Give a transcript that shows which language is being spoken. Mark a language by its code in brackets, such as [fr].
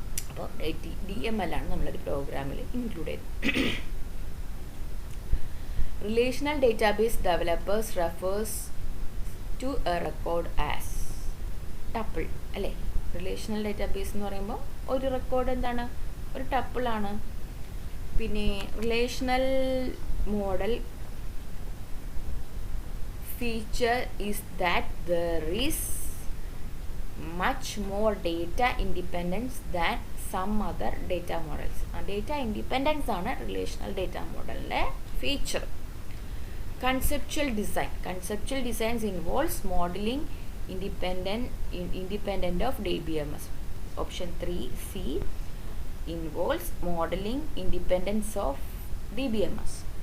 [ml] അപ്പോൾ DML ആണ് നമ്മളൊരു പ്രോഗ്രാമിൽ ഇൻക്ലൂഡ് ചെയ്തത്. [en] Relational database developers refers to a record as tuple അല്ലേ? [ml] റിലേഷണൽ ഡേറ്റാബേസ് എന്ന് പറയുമ്പോൾ ഒരു റെക്കോർഡ് എന്താണ്? ഒരു ടപ്പിളാണ്. [en] പിന്നെ relational model feature is that there is much more data independence than some other data models. [ml] Data independence ആണ് relational data മോഡലിൻ്റെ feature. [en] Conceptual designs involves modeling independent of DBMS. Option 3C involves modeling independence of DBMS.